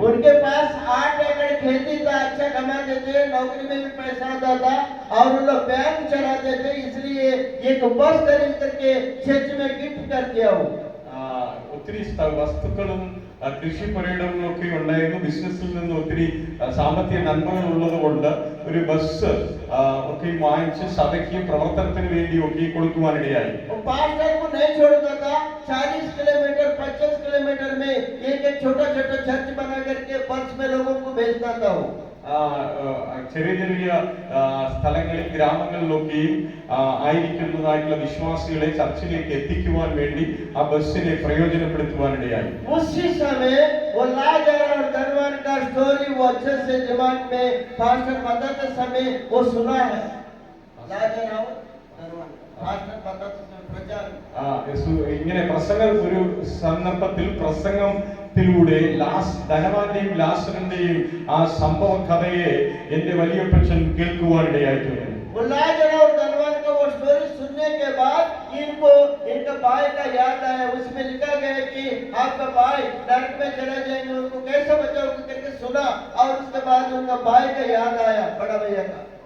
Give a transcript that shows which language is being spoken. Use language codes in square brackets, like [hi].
[hi] उनके पास 8 एकड़ खेती था, अच्छा कमाते थे, नौकरी में भी पैसा आता था और उन लोग बैंक चलाते थे, इसलिए एक बस खरीद करके चर्च में गिफ्ट कर दिया हो। [ml] ഒത്തിരി വസ്തുക്കളും കൃഷിപ്പുരയിടങ്ങളും ഒക്കെ ഉണ്ടായിരുന്നു. ബിസിനസ്സിൽ നിന്ന് ഒത്തിരി സാമ്പത്തിക നന്മകൾ ഉള്ളത് കൊണ്ട് ഒരു ബസ് ഒക്കെ വാങ്ങിച്ച് സഭയ്ക്ക് പ്രവർത്തനത്തിന് വേണ്ടി ഒക്കെ കൊടുക്കുവാനിടയായി. [hi] 40 किलोमीटर 25 किलोमीटर में एक छोटा छोटा चर्च बना करके बस में लोगों को भेजता था वो। [ml] ചെറിയ ചെറിയ സ്ഥലങ്ങളിൽ ഗ്രാമങ്ങളിലൊക്കെയും ആയിരിക്കുന്നതായിട്ടുള്ള വിശ്വാസികളെ ചർച്ചിലേക്ക് എത്തിക്കുവാൻ വേണ്ടി ആ ബസ്സിനെ പ്രയോജനപ്പെടുത്തുവാനിടയായി. [hi] उसी समय वो लाजर और धनवान का स्टोरी वो अच्छे से दिमाग में पास्टर बताते समय वो सुना है। लाजर और धनवान पास्टर बताते समय प्रचार [ml] ഇങ്ങനെ ഒരു സന്ദർഭത്തിൽ പ്രസംഗത്തിലൂടെ ധനവാന്റെയും ലാസറിന്റെയും ആ സംഭവ കഥയെ എന്റെ വലിയപ്പച്ചൻ കേൾക്കുവാനിടയായിട്ടുണ്ട്. [hi] लाजर और धनवान का वो स्टोरी सुनने के बाद इनको इनका भाई का याद आया। उसमें लिखा गया कि आपका भाई नरक में चले जाएंगे, उनको कैसे बचाओगे करके सुना और उसके बाद उनका भाई का याद आया, बड़ा भैया का।